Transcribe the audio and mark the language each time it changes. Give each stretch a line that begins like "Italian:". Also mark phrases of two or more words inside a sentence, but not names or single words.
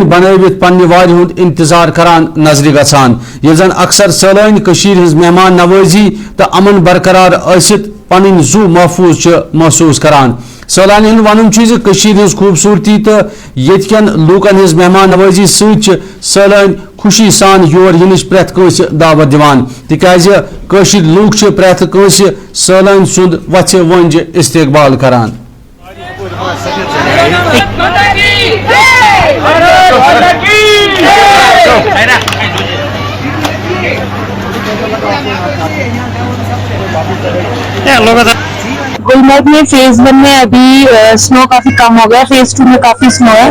Kashmiri: बनवित पन्ने वारि हुंद इंतजार करान नजर गसान ये जन अक्सर सैलान कशीर हिज मेहमान नवाजी तो अमन बरकरार आसित पन जू महफूज महसूस करान सैलानी हुंद वनुन कशीर हिज खूबसूरती तो येतकन लूकन हिज मेहमान नवाजी सत सैलान खुशी सान योर यिनिश प्रेथ कंस दावत दिवान तिकाज कशीर लूक प्रेथ कंस सैलान सुंद वत्से वंज इस्तकबाल करान।
Hindi: गुलमर्ग में फेज 1 में अभी स्नो काफी कम हो गया, फेज 2 में काफी स्नो है।